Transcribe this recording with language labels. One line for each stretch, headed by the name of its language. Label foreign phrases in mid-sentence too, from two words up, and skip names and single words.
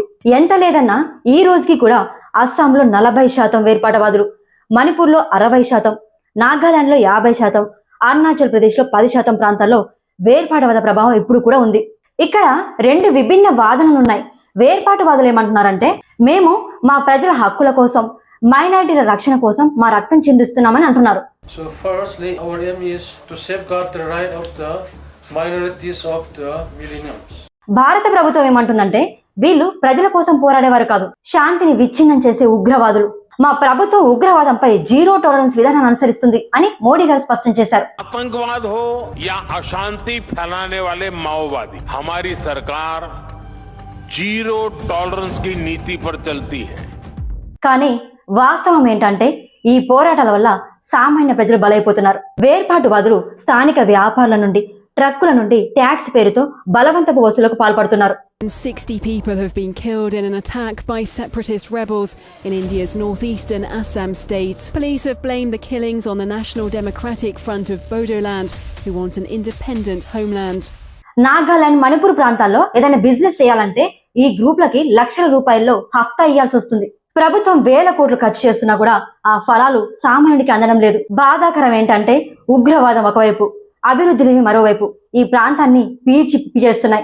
Telugu: ఎంత లేదన్నా ఈ రోజుకి కూడా అస్సాంలో 40% వేర్పాటువాదులు, మణిపూర్లో 60%, నాగాలాండ్లో 50%, అరుణాచల్ ప్రదేశ్లో 10% ప్రాంతాల్లో వేర్పాటువాద ప్రభావం ఇప్పుడు కూడా ఉంది. ఇక్కడ 2 విభిన్న వాదనలున్నాయి. వేర్పాటువాదులు ఏమంటున్నారంటే మేము మా ప్రజల హక్కుల కోసం, మైనారిటీల రక్షణ కోసం మా రక్తం చిందిస్తున్నామని అంటున్నారు.
English: So firstly, our aim is to safeguard the right of the minorities of the millenniums.
Telugu: భారత ప్రభుత్వం ఏమంటుందంటే వీళ్ళు ప్రజల కోసం పోరాడేవారు కాదు, శాంతిని విచ్ఛిన్నం చేసే ఉగ్రవాదులు. మా ప్రభుత్వం ఉగ్రవాదంపై 0 టాలరెన్స్ విధానాన్ని అనుసరిస్తుంది అని మోడీ గారు స్పష్టం చేశారు.
Hindi: आतंकवाद हो या अशांति फैलाने वाले माओवादी, हमारी सरकार 0 टॉलरेंस की नीति पर चलती है.
Telugu: కానీ వాస్తవం ఏంటంటే ఈ పోరాటాల వల్ల సామాన్య ప్రజలు బలైపోతున్నారు. వేర్పాటువాదులు స్థానిక వ్యాపారుల నుండి, ట్రక్కుల నుండి ట్యాక్స్ పేరుతో బలవంతపు వసూలుకు పాల్పడుతున్నారు.
English: 60 people have been killed in an attack by separatist rebels in India's northeastern Assam state. Police have blamed the killings on the National Democratic Front of Bodoland, who want an independent homeland.
Telugu: నాగాలాండ్, మణిపూర్ ప్రాంతాల్లో ఏదైనా బిజినెస్ చేయాలంటే ఈ గ్రూప్లకి లక్షల రూపాయల్లో హఫ్తా ఇయ్యాల్సి వస్తుంది. ప్రభుత్వం వేల కోట్లు ఖర్చు చేస్తున్నా కూడా ఆ ఫలాలు సామాన్యుడికి అందడం లేదు. బాధాకరం ఏంటంటే ఉగ్రవాదం ఒకవైపు, అభివృద్ధిలేమి మరోవైపు ఈ ప్రాంతాన్ని పీల్చి చేస్తున్నాయి.